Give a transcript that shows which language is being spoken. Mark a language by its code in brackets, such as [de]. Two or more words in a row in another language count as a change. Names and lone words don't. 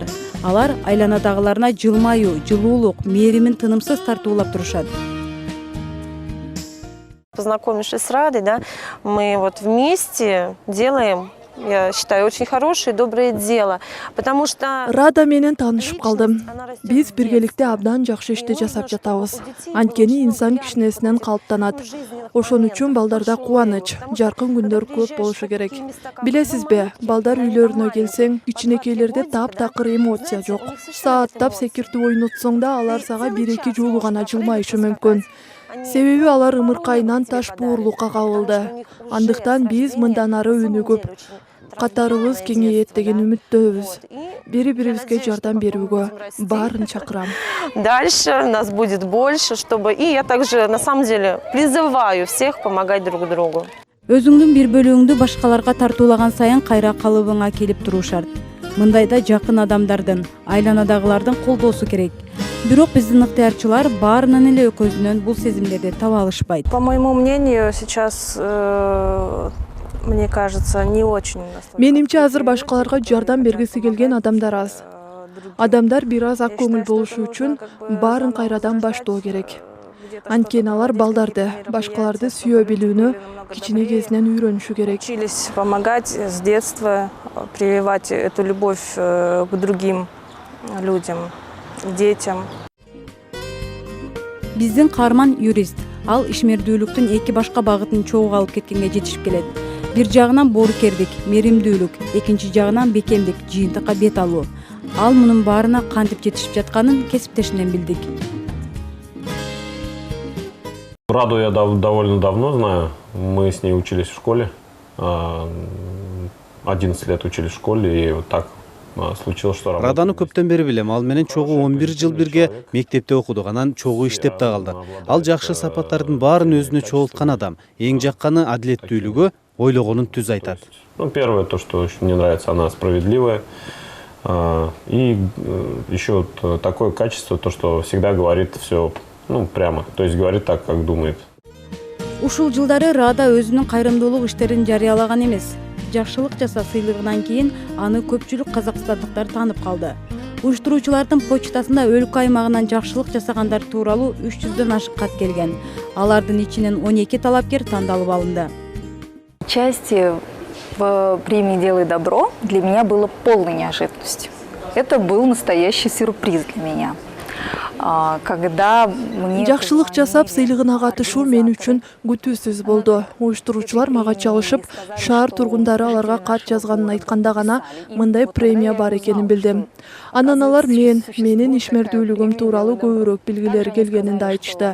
[ky] Алар айланадагыларына жылмаюу, жылуулук, мээримин тынымсыз тартуулап турушат. [ru] Познакомившись с Радой, да, мы вот вместе делаем, я считаю, очень хорошее, доброе дело, потому что... [ky] Рада менен таанышып калдым. Биз биргеликте абдан жакшы ишти жасап жатабыз. Анткени инсан кичинесинен калыптанат. Ошон үчүн балдарда кубаныч, жаркын күндөр көп болушу керек. Билесизби, балдар үйлөрүнө келсең, кичинекейлерде таптакыр эмоция жок. Сааттап секиртип ойнотсоң да алар сага 1-2 жолу гана жылмайышы мүмкүн. Себеби алар ымыркайынан таш буурлукка кабылды. Андыктан биз мындан ары өнүгүп, катарыбыз кеңейет деген үмүттөбүз. Бири-бирибизге жардам берүүгө баарын чакырам. [ru] Дальше нас будет больше, чтобы... И я также, на самом деле, призываю всех помогать друг другу. [ky] Өзүңдүн бир бөлүгүңдү башкаларга тартуулаган сайын кайра калыбыңа келип туруу шарт. Мындайда жакын адамдардын, айланадагылардын колдоосу керек. Бирок биздин ыктыярчылар баарынын эле көзүнөн бул сезимдерди таба алышпайт. [ru] По моему мнению, сейчас, мне кажется, не очень... [ky] Менимче азыр башкаларга жардам бергиси келген адамдар аз. Адамдар бир аз ак көңүл болушу үчүн баарын кайрадан баштоо керек. Анткени алар балдарды, башкаларды сүйө билүүнү кичине кезинен үйрөнүшү керек. [ru] Учились помогать с детства, прививать эту любовь к другим людям, детям. [ky] Биздин каарман юрист. Ал ишмердүүлүктүн эки башка багытын чогуу алып кеткенге жетишип келет. Бир жагынан боорукердик, меримдүүлүк, экинчи жагынан бекемдик, жыйынтыкка бет алуу. Ал мунун баарына кантип жетишип жатканын кесиптешинен билдик. [ru] Раду я довольно давно знаю. Мы с ней учились в школе. 11 лет учились в школе, и вот так случилось, что работали. [ky] Раданы көптөн бери билем. Ал менен чогуу 11 жыл бирге мектепте окудук, анан чогуу иштеп да калдык. Ал жакшы сапаттардын баарын өзүнө чогулткан адам. Эң жакканы адилеттүүлүгү, ойлогонун түз айтат. [ru] Ну, первое, то, что мне нравится, она справедливая. И еще вот такое качество, то, что всегда говорит все, ну, прямо. То есть говорит так, как думает. [ky] Ушул жылдары Рада өзүнүн кайрымдуулук иштерин жарыялаган эмес. Жакшылык жаса сыйлыгынан кийин аны көпчүлүк казакстандыктар таанып калды. Уюштуруучулардын почтасында өлкө аймагынан жакшылык жасагандар тууралуу 300дөн ашык кат келген. Алардын ичинен 12 талапкер тандалып алынды. [ru] Участие в премии «Делай добро» для меня было полной неожиданностью. Это был настоящий сюрприз для меня. [ky] Жакшылык жасап сыйлыгына катышуу мен үчүн күтүүсүз болду. Уюштуруучулар мага чалышып, шаар тургундары аларга кат жазганын айтканда гана мындай премия бар экенин билдим. Анан алар менин ишмердүүлүгүм тууралуу көбүрөөк билгилери келгенин да айтышты.